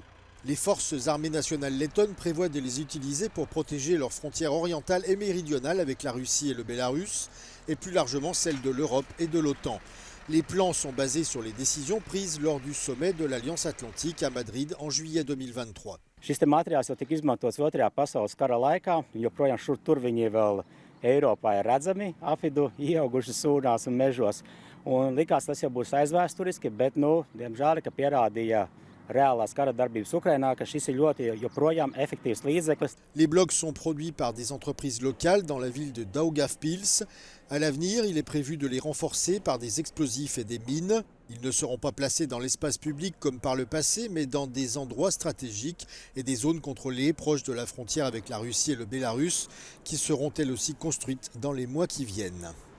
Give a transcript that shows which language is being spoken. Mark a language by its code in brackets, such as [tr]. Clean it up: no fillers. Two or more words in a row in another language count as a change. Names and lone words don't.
[fr] Les forces armées nationales lettonnes prévoient de les utiliser pour protéger leurs frontières orientales et méridionales avec la Russie et le Bélarus, et plus largement celles de l'Europe et de l'OTAN. Les plans sont basés sur les décisions prises lors du sommet de l'Alliance Atlantique à Madrid en juillet 2023. [lv] Šis materiāls jau tika izmantots Otrajā pasaules kara laikā, joprojām šur tur viņi vēl Eiropā ir redzami, apvidu ieauguši sūnās un mežos. Un likās, tas jau būs aizvēsturiski, bet, diemžēl, ka pierādīja reālās kara darbības Ukrainā, ka šis ir ļoti joprojām efektīvs līdzeklis. [fr] Les blocs sont produits par des entreprises locales dans la ville de Daugavpils. À l'avenir, il est prévu de les renforcer par des explosifs et des mines. Ils ne seront pas placés dans l'espace public comme par le passé, mais dans des endroits stratégiques et des zones contrôlées proches de la frontière avec la Russie et le Bélarus, qui seront elles aussi construites dans les mois qui viennent.